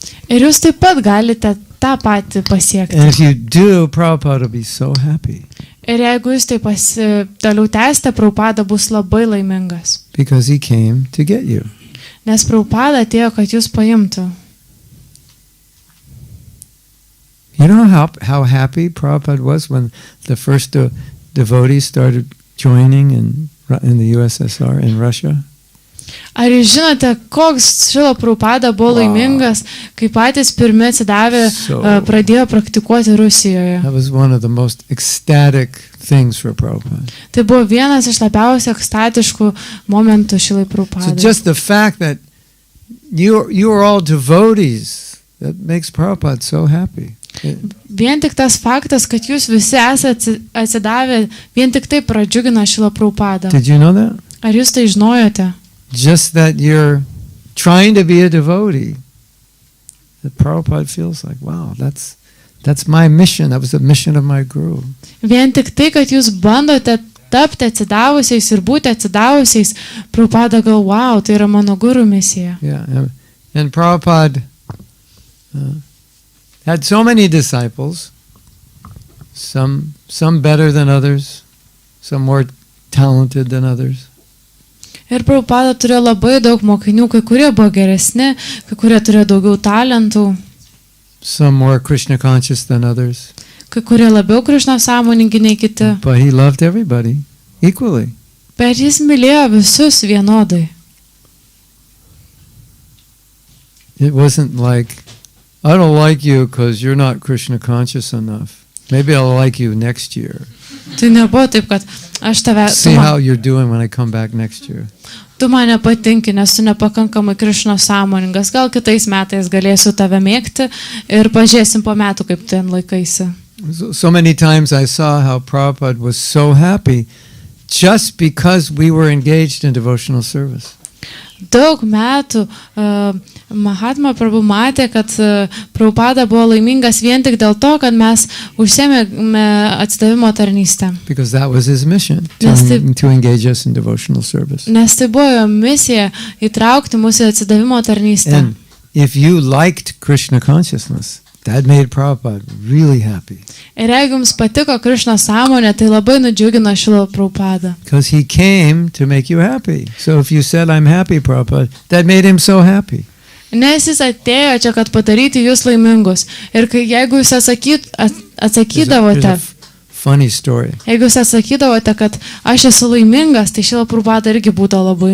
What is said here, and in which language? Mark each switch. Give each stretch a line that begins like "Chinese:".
Lithuanian: Ir jūs taip pat galite tą patį pasiekti.
English: And if you do, Prabhupada will be so happy.
Lithuanian: Ir jeigu jūs taip toliau tęsite, Prabhupada bus labai laimingas.
English: Because he came to get you.
Lithuanian: Nes Prabhupada atėjo, kad jūs paimtų.
English: You know how happy Prabhupada was when the first devotees started joining in the USSR, in Russia?
Lithuanian: Ar jūs žinote, koks Šila Prabhupada buvo laimingas, kai patys pirmi atsidavę pradėjo praktikuoti Rusijoje?
English: That was one of the most ecstatic things for Prabhupada.
Lithuanian: Tai buvo vienas iš labiausiai ekstatiškų momentų Šilai
English: So
Lithuanian: Prabhupadai.
English: just the fact that you are all devotees, that makes Prabhupada so happy.
Lithuanian: Vien tik tas faktas, kad jūs visi esate atsidavę, vien tik tai pradžiugina Šilą Prabhupadą.
English: Did you know that?
Lithuanian: Ar jūs tai žinojote?
English: just that you're trying to be a devotee, that Prabhupada feels like, wow, that's my mission. That was the mission of my guru.
Lithuanian: Vien tik tai, kad jūs bandote tapti atsidavusiais ir būti atsidavusiais, Prabhupada gal, wow, tai yra mano guru misija.
English: Yeah, and Prabhupada had so many disciples, some better than others, some more talented than others.
Lithuanian: Ir Prabhupada turėjo labai daug mokinių, kai kurie buvo geresni, kai kurie turėjo daugiau talentų,
English: Some more Krishna conscious than others.
Lithuanian: kai kurie labiau Krišna sąmoningi nei kiti.
English: But he loved everybody equally.
Lithuanian: Bet jis mylėjo visus vienodai.
English: It wasn't like, I don't like you because you're not Krishna conscious enough. Maybe I'll like you next year.
Lithuanian: Tai nebuvo taip, kad aš tave,
English: See how you're doing when I come back next year.
Lithuanian: tu man nepatinki, nes tu nepakankamai Krišna sąmoningas. Gal kitais metais galėsiu tave mėgti ir pažiūrėsim po metų, kaip ten laikaisi.
English: So many times I saw how Prabhupada was so happy just because we were engaged in devotional service.
Lithuanian: Daug metų Mahatmos Prabhu matė, kad Prabhupada buvo laimingas vien tik dėl to, kad mes užsėmėme atsidavimo tarnystę.
English: Because that was his mission, to engage us in devotional service.
Lithuanian: Nes tai buvo jo misija įtraukti mūsų atsidavimo tarnystę.
English: And if you liked Krishna consciousness, that made Prabhupada really happy.
Lithuanian: Ir jeigu jums patiko Krišna sąmonė, tai labai nudžiugino Šrila Prabhupada.
English: Because he came to make you happy. So if you said, I'm happy, Prabhupada, that made him so happy.
Lithuanian: Nes jis atėjo čia, kad padaryti jūs laimingus. Ir jeigu jūs atsakydavote,
English: There's a funny story.
Lithuanian: jeigu jūs atsakydavote, kad aš esu laimingas, tai Šrila Prabhupada irgi būtų labai